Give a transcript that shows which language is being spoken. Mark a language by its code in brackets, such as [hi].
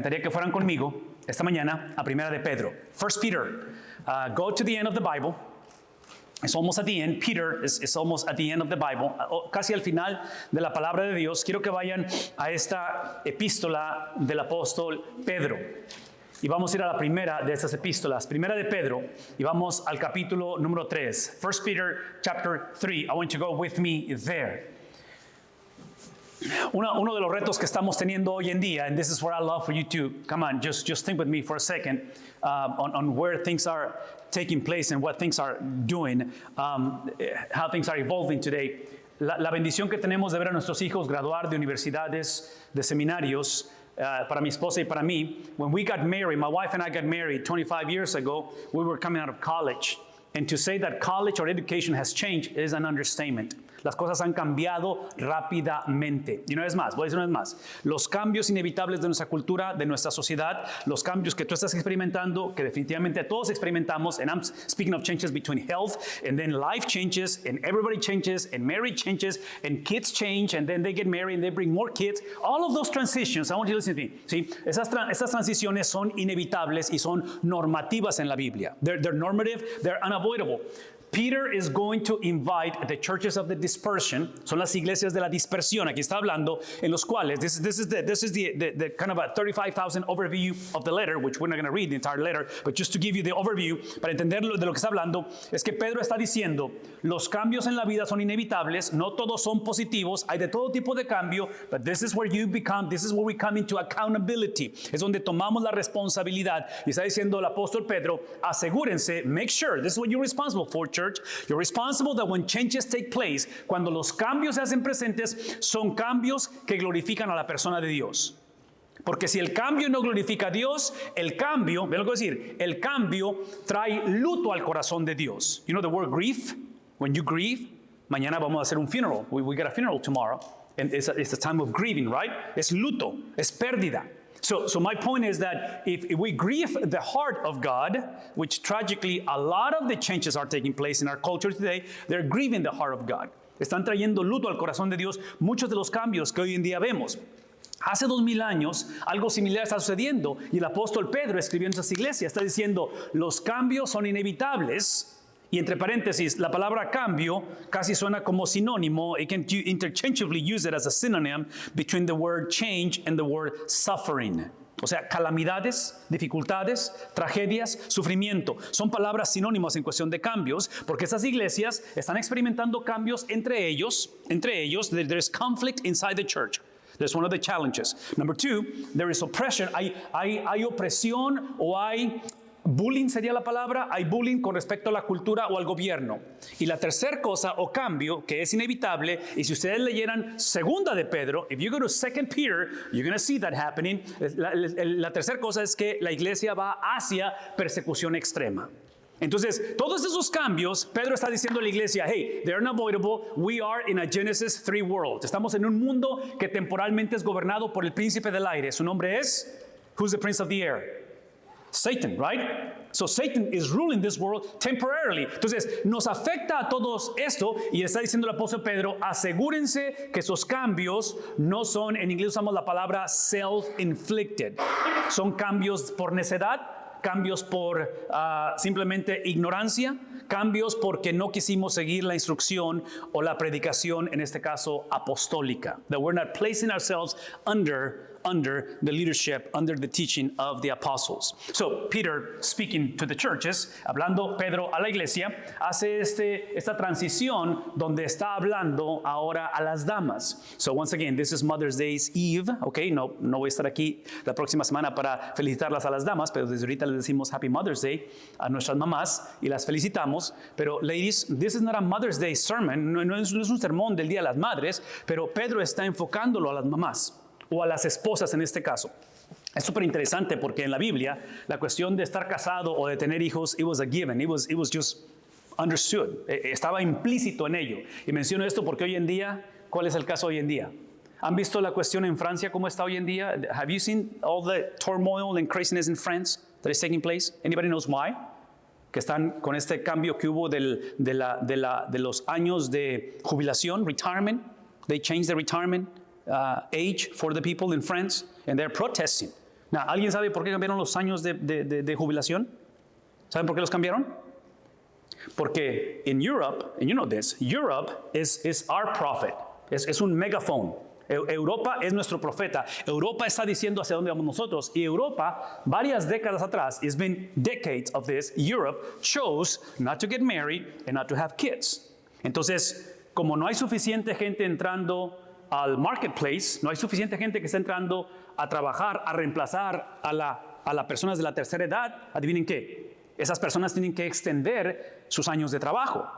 [es] fueran conmigo esta mañana a Primera de Pedro. [en] First Peter. Go to the end of the Bible. It's almost at the end. Peter is almost at the end of the Bible. [es] Casi al final de la palabra de Dios. Quiero que vayan a esta epístola del apóstol Pedro. Y vamos a ir a la primera de estas epístolas, Primera de Pedro, y vamos al capítulo número 3. [en] First Peter chapter 3. I want you to go with me there. [es] Uno de los retos que estamos teniendo hoy en día, [en] and this is where I love for you to, come on, just think with me for a second on where things are taking place and what things are doing, how things are evolving today. [es] La bendición que tenemos de ver a nuestros hijos graduar de universidades, de seminarios, para mi esposa y para mí. [en] When we got married, my wife and I got married 25 years ago, we were coming out of college. And to say that college or education has changed is an understatement. [es] Las cosas han cambiado rápidamente. Y una vez más, voy a decir una vez más, los cambios inevitables de nuestra cultura, de nuestra sociedad, los cambios que tú estás experimentando, que definitivamente todos experimentamos, [en] and I'm speaking of changes between health, and then life changes, and everybody changes, and marriage changes, and kids change, and then they get married, and they bring more kids. All of those transitions, I want you to listen to me. [es] ¿Sí? Esas transiciones son inevitables y son normativas en la Biblia. [en] They're normative, they're unavoidable. Peter is going to invite the churches of the dispersion, [es] son las iglesias de la dispersión, aquí está hablando, en los cuales, [en] this is the kind of a 35,000 overview of the letter, which we're not going to read the entire letter, but just to give you the overview, [es] para entender de lo que está hablando, es que Pedro está diciendo, los cambios en la vida son inevitables, no todos son positivos, hay de todo tipo de cambio, [en] but this is where we come into accountability, [es] es donde tomamos la responsabilidad, y está diciendo el apóstol Pedro, asegúrense, [en] make sure, this is what you're responsible for, church. You're responsible that when changes take place, [es] cuando los cambios se hacen presentes, son cambios que glorifican a la persona de Dios. Porque si el cambio no glorifica a Dios, el cambio, vean lo que voy a decir, el cambio trae luto al corazón de Dios. [en] You know the word grief? When you grieve, [es] mañana vamos a hacer un funeral. [en] We got a funeral tomorrow. And it's a time of grieving, right? [es] Es luto, es pérdida. [en] So my point is that if we grieve the heart of God, which tragically a lot of the changes are taking place in our culture today, they're grieving the heart of God. [es] Están trayendo luto al corazón de Dios muchos de los cambios que hoy en día vemos. Hace 2000 años algo similar está sucediendo y el apóstol Pedro escribiendo en esas iglesias está diciendo los cambios son inevitables. Y entre paréntesis, la palabra cambio casi suena como sinónimo. [en] You can interchangeably use it as a synonym between the word change and the word suffering. [es] O sea, calamidades, dificultades, tragedias, sufrimiento. Son palabras sinónimas en cuestión de cambios, porque estas iglesias están experimentando cambios entre ellos. [en] There's conflict inside the church. That's one of the challenges. Number two, there is oppression. [es] Hay opresión o hay bullying sería la palabra, hay bullying con respecto a la cultura o al gobierno. Y la tercera cosa o cambio que es inevitable, y si ustedes leyeran segunda de Pedro, [en] if you go to 2 Peter, you're going to see that happening. [es] La tercera cosa es que la iglesia va hacia persecución extrema. Entonces, todos esos cambios, Pedro está diciendo a la iglesia, [en] hey, they're unavoidable. We are in a Genesis 3 world. [es] Estamos en un mundo que temporalmente es gobernado por el príncipe del aire. Su nombre es, [en] who's the prince of the air? Satan, right? So Satan is ruling this world temporarily. [es] Entonces, nos afecta a todos esto y está diciendo el apóstol Pedro, asegúrense que esos cambios no son, en inglés usamos la palabra self-inflicted. Son cambios por necedad, cambios por simplemente ignorancia, cambios porque no quisimos seguir la instrucción o la predicación, en este caso apostólica. [en] That we're not placing ourselves under the leadership, under the teaching of the apostles. So Peter, speaking to the churches, [es] hablando Pedro a la iglesia, hace esta transición donde está hablando ahora a las damas. [en] So once again, this is Mother's Day's Eve, okay? [es] No voy a estar aquí la próxima semana para felicitarlas a las damas, pero desde ahorita les decimos [en] Happy Mother's Day [es] a nuestras mamás y las felicitamos. Pero [en] ladies, this is not a Mother's Day sermon, [es] no es un sermón del Día de las Madres, pero Pedro está enfocándolo a las mamás. O a las esposas en este caso. Es súper interesante porque en la Biblia la cuestión de estar casado o de tener hijos, [en] it was a given, it was just understood, [es] estaba implícito en ello. Y menciono esto porque hoy en día, ¿cuál es el caso hoy en día? ¿Han visto la cuestión en Francia cómo está hoy en día? [en] Have you seen all the turmoil and craziness in France that is taking place? Anybody knows why? [es] Que están con este cambio que hubo de los años de jubilación, retirement. [en] They changed the retirement age for the people in France, and they're protesting. [es] Now, ¿alguien sabe por qué cambiaron los años de jubilación? ¿Saben por qué los cambiaron? [en] Porque in Europe, and you know this, Europe is our prophet. [es] Es un megaphone. Europa es nuestro profeta. Europa está diciendo hacia dónde vamos nosotros. Y Europa, varias décadas atrás, [en] it's been decades of this, Europe chose not to get married and not to have kids. [es] Entonces, como no hay suficiente gente entrando al marketplace, no hay suficiente gente que está entrando a trabajar, a reemplazar a las personas de la tercera edad, adivinen qué, esas personas tienen que extender sus años de trabajo.